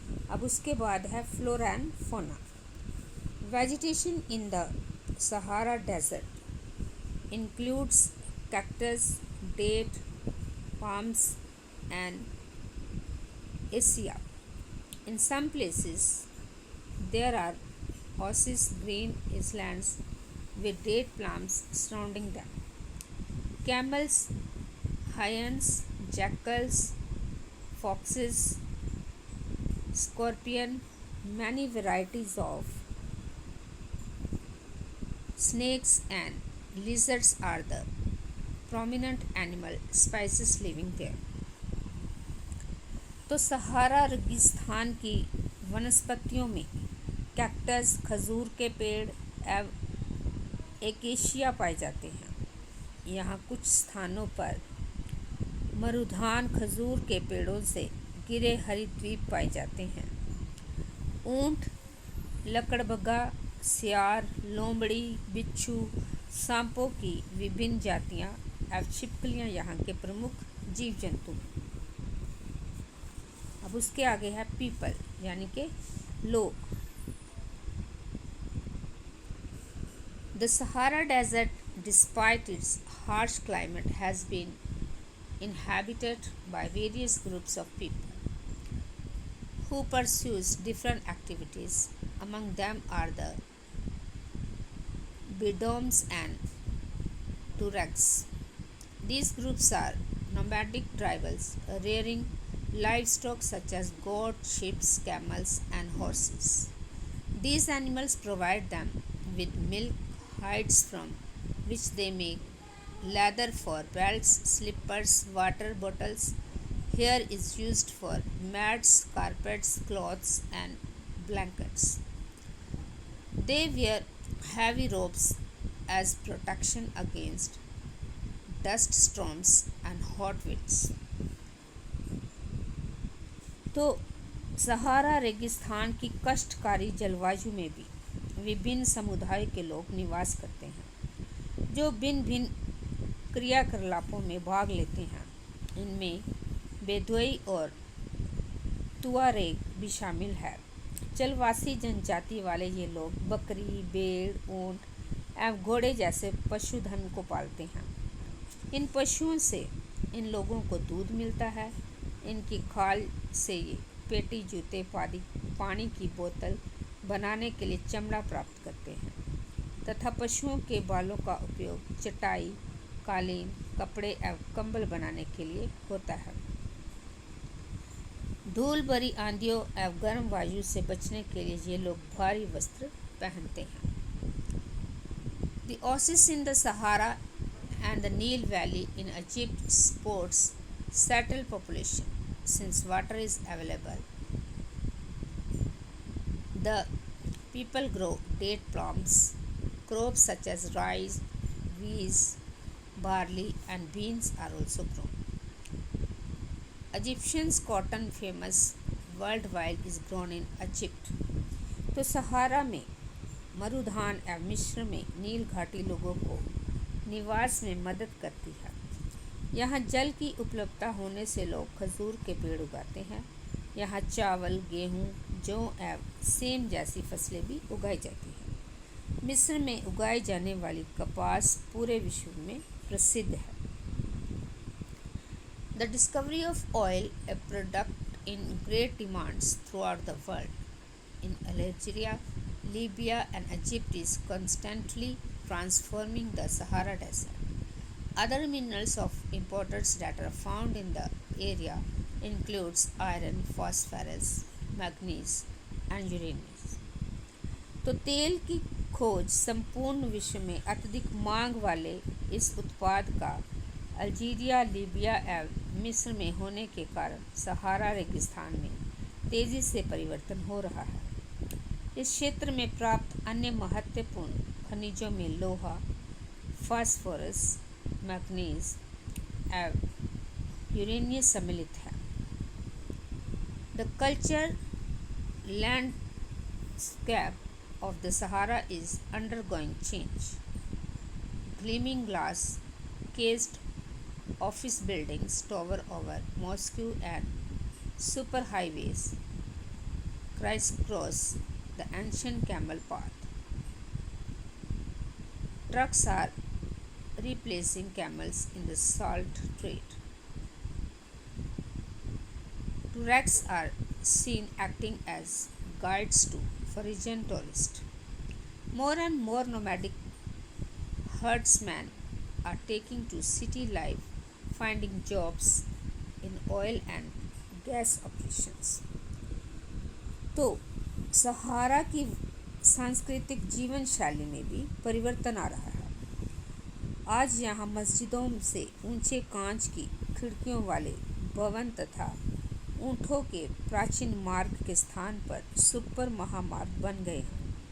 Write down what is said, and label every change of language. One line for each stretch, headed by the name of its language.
Hindi: अब उसके बाद है
English: Flora and fauna. Vegetation in the Sahara desert includes cactus, date, palms and acacia. In some places there are oasis green islands with date palms surrounding them. Camels, hyena, jackals, foxes, scorpion, many varieties of snakes and lizards are the prominent animal species living there.
Hindi: तो सहारा रेगिस्तान की वनस्पतियों में cactus, खजूर के पेड़ एवं acacia पाए जाते हैं। यहाँ कुछ स्थानों पर मरुधान खजूर के पेड़ों से गिरे हरित द्वीप पाए जाते हैं। ऊंट, लकड़बग्गा, सियार, लोमड़ी, बिच्छू, सांपों की विभिन्न जातियाँ एवं छिपकलियाँ यहाँ के प्रमुख जीव जंतु हैं। अब उसके आगे है पीपल यानी कि लोग।
English: The Sahara Desert, despite its harsh climate, has been inhabited by various groups of people who pursues different activities. Among them are the Bedoms and Tuaregs. These groups are nomadic tribals rearing livestock such as goats, sheep, camels, and horses. These animals provide them with milk, hides from which they make leather for belts, slippers, water bottles. Hair is used for mats, carpets, cloths, and blankets. They wear heavy robes as protection against dust storms and hot winds.
Hindi: तो सहारा रेगिस्तान की कष्टकारी जलवायु में भी विभिन्न समुदाय के लोग निवास करते हैं, जो भिन्न भिन्न क्रियाकलापों में भाग लेते हैं। इनमें बेदुई और तुआरेग भी शामिल है। जलवासी जनजाति वाले ये लोग बकरी, भेड़, ऊंट एवं घोड़े जैसे पशुधन को पालते हैं। इन पशुओं से इन लोगों को दूध मिलता है। इनकी खाल से ये पेटी, जूते, पानी की बोतल बनाने के लिए चमड़ा प्राप्त करते हैं तथा पशुओं के बालों का उपयोग चटाई, कालीन, कपड़े एवं कंबल बनाने के लिए होता है। धूल भरी आंधियों एवं गर्म वायु से बचने के लिए ये लोग भारी वस्त्र पहनते हैं।
English: The oasis in the Sahara and the Nile Valley in Egypt supports settled population since water is available. The people grow date palms. Crops such as rice, wheat, barley and beans are also grown. Egyptians cotton famous worldwide is grown in Egypt.
Hindi: तो सहारा में मरुधान एवं मिस्र में नील घाटी लोगों को निवास में मदद करती है। यहाँ जल की उपलब्धता होने से लोग खजूर के पेड़ उगाते हैं। यहाँ चावल, गेहूँ, जौ एवं सेम जैसी फसलें भी उगाई जाती हैं। मिस्र में उगाई जाने वाली कपास पूरे विश्व में प्रसिद्ध है।
English: The discovery of oil, a product in great demands throughout the world, in Algeria, Libya and Egypt is constantly transforming the Sahara Desert. Other minerals of importance that are found in the area includes iron, phosphorus, manganese and uranium.
Hindi: तो तेल की खोज संपूर्ण विश्व में अत्यधिक मांग वाले इस उत्पाद का अल्जीरिया, लीबिया एवं मिस्र में होने के कारण सहारा रेगिस्तान में तेज़ी से परिवर्तन हो रहा है। इस क्षेत्र में प्राप्त अन्य महत्वपूर्ण खनिजों में लोहा, फास्फोरस, मैग्नीज एवं यूरेनियम सम्मिलित है।
English: The culture landscape of the Sahara is undergoing change. Gleaming glass cased office buildings tower over Moscow and superhighways crisscross the ancient camel path. Trucks are replacing camels in the salt trade. Turaks are seen acting as guides to foreign tourists. More and more nomadic herdsmen are taking to city life, finding jobs in oil and gas operations.
Hindi: तो सहारा की सांस्कृतिक जीवन शैली में भी परिवर्तन आ रहा है। आज यहाँ मस्जिदों से ऊंचे कांच की खिड़कियों वाले भवन तथा ऊँटों के प्राचीन मार्ग के स्थान पर सुपर महामार्ग बन गए हैं।